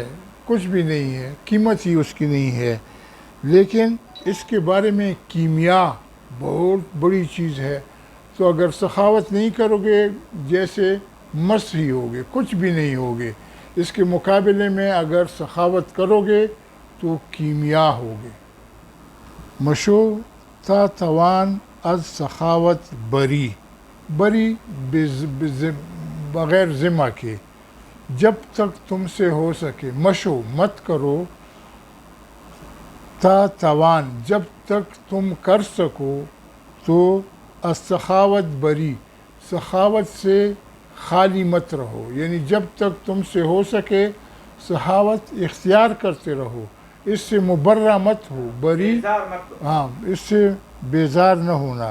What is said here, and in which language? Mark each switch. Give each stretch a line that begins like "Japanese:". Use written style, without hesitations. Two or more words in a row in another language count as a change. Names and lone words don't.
Urdu: کچھ بھی نہیں ہے، قیمت ہی اس کی نہیں ہے، لیکن اس کے بارے میں کیمیا بہت بڑی چیز ہے۔ تو اگر سخاوت نہیں کرو گے جیسے مس ہی ہوگے، کچھ بھی نہیں ہوگے۔ اس کے مقابلے میں اگر سخاوت کرو گے تو کیمیا ہوگے۔
Persian: مشو تا توان از سخاوت بری
Urdu: بغیر ذمہ کے، جب تک تم سے ہو سکے، مشو مت کرو،
Persian: تا توان
Urdu: جب تک تم کر سکو، تو
Persian: از سخاوت بری
Urdu: سخاوت سے خالی مت رہو، یعنی جب تک تم سے ہو سکے سخاوت اختیار کرتے رہو، اس سے مبرہ مت ہو، بری ہاں اس سے بیزار نہ ہونا۔